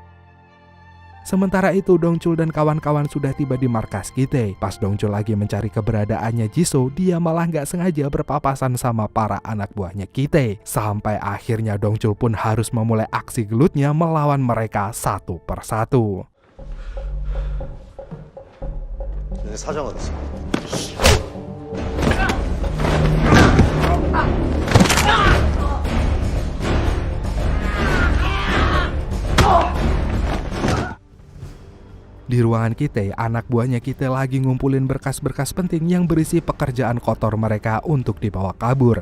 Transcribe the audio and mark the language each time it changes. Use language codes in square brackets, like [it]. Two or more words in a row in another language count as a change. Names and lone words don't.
[id] Sementara itu Dongchul dan kawan-kawan sudah tiba di markas Kite. Pas Dongchul lagi mencari keberadaannya Jisoo, dia malah nggak sengaja berpapasan sama para anak buahnya Kite. Sampai akhirnya Dongchul pun harus memulai aksi gelutnya melawan mereka satu persatu. [ko] 내 사장 어딨어? [id] Di ruangan Kite, anak buahnya Kite lagi ngumpulin berkas-berkas penting yang berisi pekerjaan kotor mereka untuk dibawa kabur.